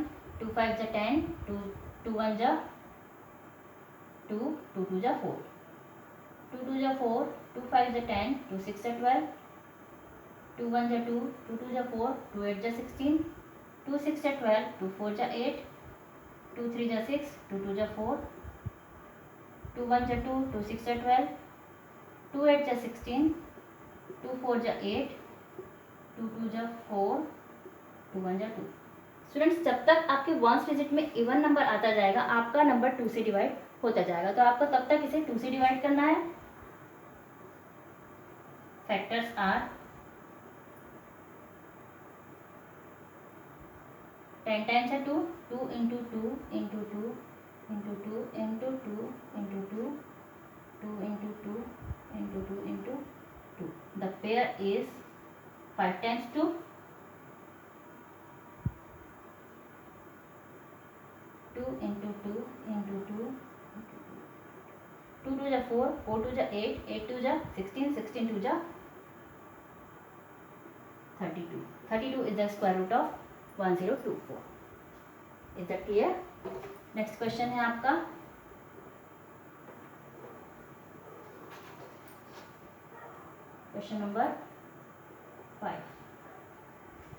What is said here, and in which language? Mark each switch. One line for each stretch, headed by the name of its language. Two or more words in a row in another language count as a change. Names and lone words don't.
Hindi: 2 5 जा 10, 2 1 जा 2, 2 2 जा 4, 2 2 जा 4, 2 5 जा 10, 2 6 जा 12, 2 1 जा 2, 2 2 जा 4, 2 8 जा 16, 2 6 जा 12, 2 4 जा 8, 2 3 जा 6, 2 2 जा 4, 2 1 जा 2, 2 6 जा 12, 2 8 जा 16, 2 4 जा 8, 2 2 जा 4, 2 1 जा 2। स्टूडेंट्स, जब तक आपके
English: ones digit
Hindi: में
English: even number
Hindi: आता जाएगा आपका नंबर 2 से डिवाइड होता जाएगा, तो आपको तब तक इसे 2 से डिवाइड करना है।
English: factors are 10 times है 2, 2 into 2 into 2 into 2 into 2 into 2, 2 into 2 into 2 into 2. The pair is 5 times 2, 2 into 2 into 2,
Hindi: 2 2 जा 4, 4 2 जा 8, 8 2 जा 16, 16 2 जा 32.
English: 32 is the square root of 1024. Is that clear? next question
Hindi: है आपका
English: question number
Hindi: 5।